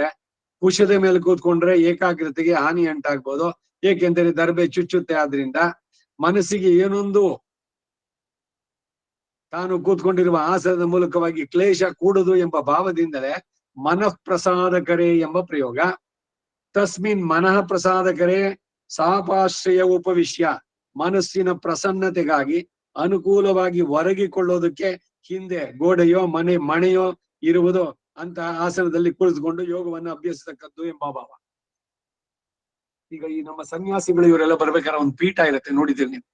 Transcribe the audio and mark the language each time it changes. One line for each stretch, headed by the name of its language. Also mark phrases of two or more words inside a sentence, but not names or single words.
Kannada: ಕುಶದ ಮೇಲೆ ಕೂತ್ಕೊಂಡ್ರೆ ಏಕಾಗ್ರತೆಗೆ ಹಾನಿ ಉಂಟಾಗ್ಬೋದು, ಏಕೆಂದರೆ ದರ್ಬೆ ಚುಚ್ಚುತ್ತೆ. ಆದ್ರಿಂದ ಮನಸ್ಸಿಗೆ ಏನೊಂದು ತಾನು ಕೂತ್ಕೊಂಡಿರುವ ಆಸನದ ಮೂಲಕವಾಗಿ ಕ್ಲೇಶ ಕೂಡುದು ಎಂಬ ಭಾವದಿಂದಲೇ
Sanskrit: ಮನಃ ಪ್ರಸಾದಕರೇ
Kannada: ಎಂಬ ಪ್ರಯೋಗ.
Sanskrit: ತಸ್ಮಿನ್ ಮನಃ ಪ್ರಸಾದಕರೇ ಸಾಪಾಶ್ರಯ ಉಪವಿಶ್ಯ,
Kannada: ಮನಸ್ಸಿನ ಪ್ರಸನ್ನತೆಗಾಗಿ ಅನುಕೂಲವಾಗಿ ಒರಗಿಕೊಳ್ಳೋದಕ್ಕೆ ಹಿಂದೆ ಗೋಡೆಯೋ ಮಣೆಯೋ ಇರುವುದು ಅಂತ ಆಸನದಲ್ಲಿ ಕುಳಿತುಕೊಂಡು ಯೋಗವನ್ನು ಅಭ್ಯಸಿಸತಕ್ಕದ್ದು ಎಂಬ ಭಾವ. ಈಗ ಈ ನಮ್ಮ ಸನ್ಯಾಸಿಗಳು ಇವರೆಲ್ಲ ಬರ್ಬೇಕಾದ್ರೆ ಒಂದು ಪೀಠ ಇರುತ್ತೆ, ನೋಡಿದ್ದೀರಿ ನೀವು.